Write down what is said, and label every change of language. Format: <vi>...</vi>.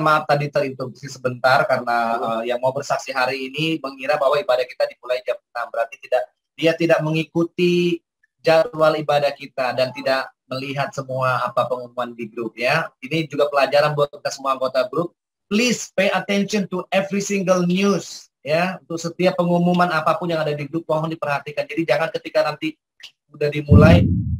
<id>Maaf tadi terinterupsi sebentar karena yang mau bersaksi hari ini mengira bahwa ibadah kita dimulai jam 6. Berarti dia tidak mengikuti jadwal ibadah kita dan tidak melihat semua apa pengumuman di grup ya. Ini juga pelajaran buat kita semua anggota grup.</id> <en>Please pay attention to every single news ya.</en> <id>Untuk setiap pengumuman apapun yang ada di grup mohon diperhatikan. Jadi jangan ketika nanti udah dimulai</id>